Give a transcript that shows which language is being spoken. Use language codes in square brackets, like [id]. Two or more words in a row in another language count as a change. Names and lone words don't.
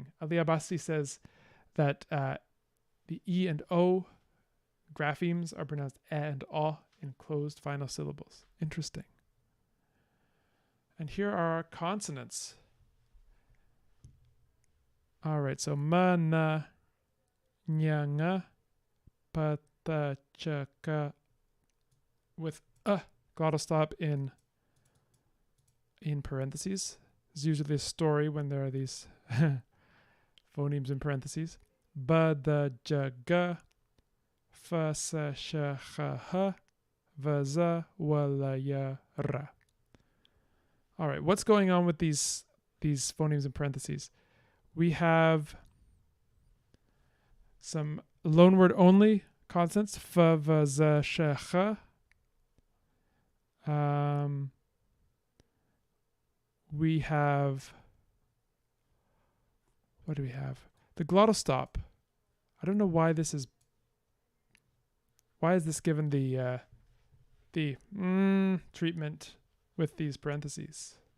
[en] Ali Abbasi says that the E and O graphemes are pronounced E and O in closed final syllables. Interesting. And here are our consonants. All right, so ma, na, nya, nga, pa, ta, cha, ka, with glottal stop in parentheses. There's usually a story when there are these phonemes in parentheses. Ba, da, ja, ga, fa, sa, sha, ha, ha, va, za, wa, la, ya, ra. All right, what's going on with these phonemes in parentheses? We have some loanword only consonants. Fa, va, za, sha, ha. We have, what do we have? The glottal stop. I don't know why this is given the treatment with these parentheses.